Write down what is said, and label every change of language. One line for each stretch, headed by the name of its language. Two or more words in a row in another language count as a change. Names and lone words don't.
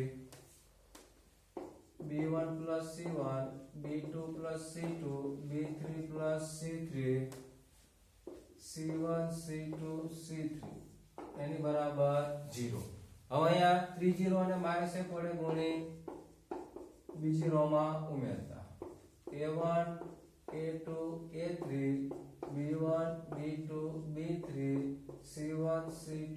English: b1 plus c1 b2 plus c2 b3 plus c3
Gujarati: c1 c2 c3 એની બરાબર 0 હવે અહીંયા ત્રીજી રો ને -1 વડે ગુણી બીજી રો માં ઉમેરતા a1 a2 a3 b1 b2 b3 c1 c2